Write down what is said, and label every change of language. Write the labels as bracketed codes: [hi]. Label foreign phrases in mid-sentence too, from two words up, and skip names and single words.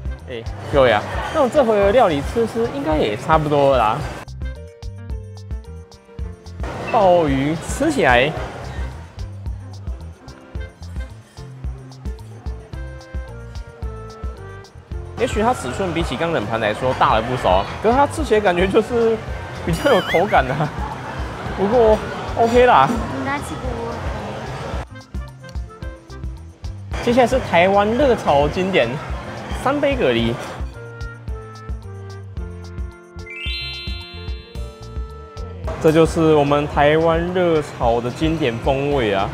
[zh] 各位啊，那我這回的料理吃應該也差不多了啦。鮑魚吃起來，也許它尺寸比起剛冷盤來說大了不少，可是它吃起來感覺就是比較有口感啊。不過 OK 啦。應該吃不過。接下來是台灣熱炒經典3杯蛤蜊。這就是我們台灣熱炒的經典風味啊！